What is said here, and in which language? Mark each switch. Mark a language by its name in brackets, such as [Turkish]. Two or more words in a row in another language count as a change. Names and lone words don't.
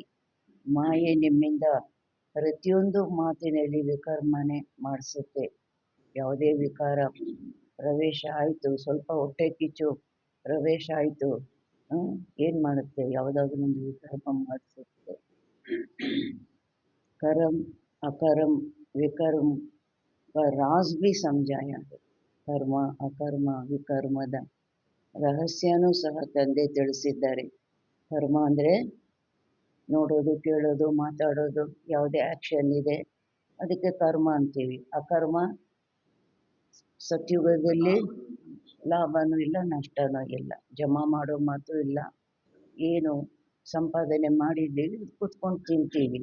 [Kannada] ಮಾಯೆ ನಿಮ್ಮಿಂದ ಪ್ರತಿಯೊಂದು ಮಾತಿನಲ್ಲಿ ವಿಕರ್ಮನೆ ಮಾಡಿಸುತ್ತೆ. ಯಾವುದೇ ವಿಕಾರ ಪ್ರವೇಶ ಆಯಿತು, ಸ್ವಲ್ಪ ಹೊಟ್ಟೆ ಕಿಚ್ಚು ಪ್ರವೇಶ ಆಯಿತು, ಏನು ಮಾಡುತ್ತೆ? ಯಾವುದಾದ್ರೂ ಒಂದು ವಿಕರ್ಮ ಮಾಡಿಸುತ್ತೆ. [Hindi] कर्म अकर्म विकर्म का राज भी समझाया है. [Kannada] ಕರ್ಮ ಅಕರ್ಮ ವಿಕರ್ಮದ ರಹಸ್ಯನೂ ಸಹ ತಂದೆ ತಿಳಿಸಿದ್ದಾರೆ. ಕರ್ಮ ಅಂದರೆ ನೋಡೋದು, ಕೇಳೋದು, ಮಾತಾಡೋದು, ಯಾವುದೇ ಆ್ಯಕ್ಷನ್ ಇದೆ ಅದಕ್ಕೆ ಕರ್ಮ ಅಂತೀವಿ. ಅಕರ್ಮ ಸತ್ಯುಗದಲ್ಲಿ ಲಾಭನೂ ಇಲ್ಲ, ನಷ್ಟನೂ ಇಲ್ಲ, ಜಮಾ ಮಾಡೋ ಮಾತು ಇಲ್ಲ, ಏನು ಸಂಪಾದನೆ ಮಾಡಿದ್ದೀವಿ ಕೂತ್ಕೊಂಡು ತಿಂತೀವಿ.